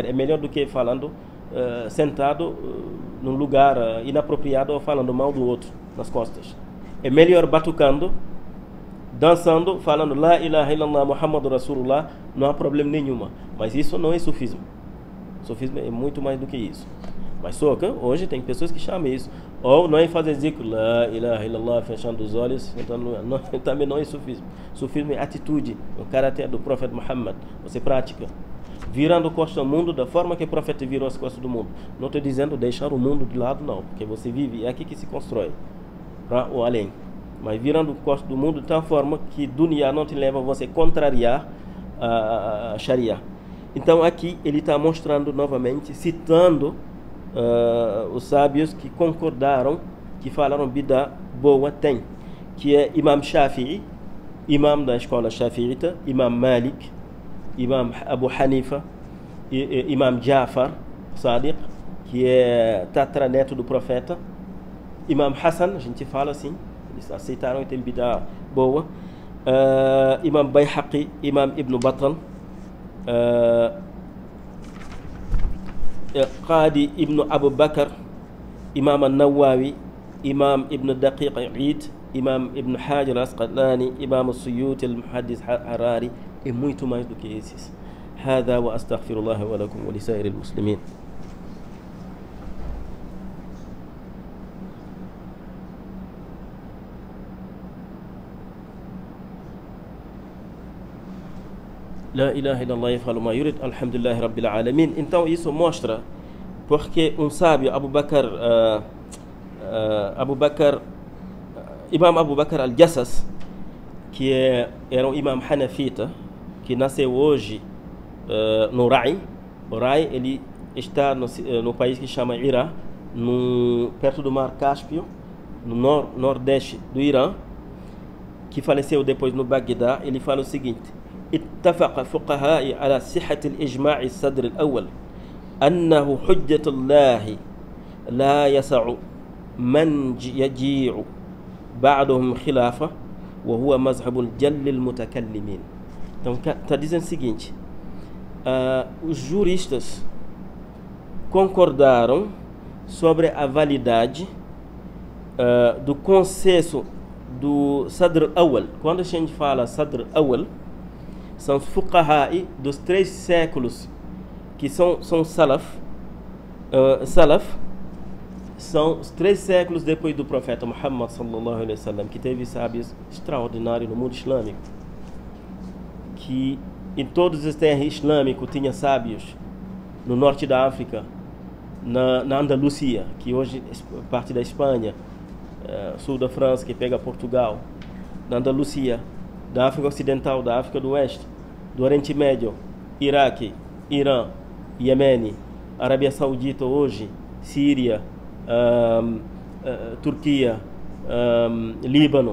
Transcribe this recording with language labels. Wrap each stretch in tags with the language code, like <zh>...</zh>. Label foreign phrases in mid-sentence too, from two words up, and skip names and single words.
<pt>É melhor do que falando sentado num lugar inapropriado ou falando mal do outro nas costas. É melhor batucando, dançando, falando</pt> <ar>لا إله إلا الله محمد رسول الله,</ar> <pt>não há problema nenhuma. Mas isso não é sufismo. Sufismo é muito mais do que isso. Mas só que hoje tem pessoas que chamam isso. Ou não é fazer zikr,</pt> <ar>لا إله إلا الله,</ar> <pt>fechando os olhos, sentando no... também não é sufismo. Sufismo é atitude, o caráter do profeta Muhammad. Você pratica. Virando costas ao mundo da forma que o profeta virou as costas do mundo. Não estou dizendo deixar o mundo de lado, não. Porque você vive, é aqui que se constrói. Para o além. Mas virando costas do mundo de tal forma que dunya não te leva a você contrariar a Sharia. Então aqui ele está mostrando novamente, citando os sábios que concordaram, que falaram bid'a boa tem, que é Imam Shafi'i, imam da escola Shafi'ita, Imam Malik, Imam Abu Hanifa, Imam Jafar Sadiq, que é tatraneto do profeta, Imam Hassan, a gente fala assim, eles aceitaram e tem bid'a boa, Imam Bayhaqi, Imam Ibn Battal, Qadi Ibn Abu Bakr, Imam Al-Nawawi, Imam Ibn Daqiq Eid, Imam Ibn Hajar Al-Asqalani, Imam Al-Suyuti, Al-Muhaddis Harari, e muito mais do que esses.</pt> <ar>هذا وأستغفر الله ولكم ولسائر المسلمين. لا إله إلا الله يفعل ما يريد، الحمد لله رب العالمين.</ar> <pt>Então isso mostra porque um sábio, Imam Abu Bakr al-Jassas, que era um imam hanafita, que nasceu hoje no Rai. O Rai ele está no país que chama Irã, perto do mar Cáspio, no nordeste do Irã, que faleceu depois no Bagdá. Ele fala o seguinte:</pt> <ar>اتفق فقهاء على صحة الإجماع الصدر الأول أنه حجة الله لا يسع من يجيع بعدهم خلافة وهو مذهب الجل المتكلمين.</ar> <pt>Então está dizendo o seguinte: os juristas concordaram sobre a validade do consenso do</pt> <ar>صدر أول.</ar> <pt>Quando a gente fala</pt> <ar>صدر أول,</ar> <pt>são os fuqaha'i dos 3 séculos que são salaf. Salaf são os 3 séculos depois do profeta Muhammad</pt> <ar>صلى الله عليه وسلم,</ar> <pt>que teve sábios extraordinários no mundo islâmico, que em todos os terras islâmicos tinha sábios. No norte da África, na Andaluzia, que hoje é parte da Espanha, sul da França, que pega Portugal, na Andaluzia, da África Ocidental, da África do Oeste, do Oriente Médio, Iraque, Irã, Iêmen, Arábia Saudita hoje, Síria, Turquia, Líbano.</pt>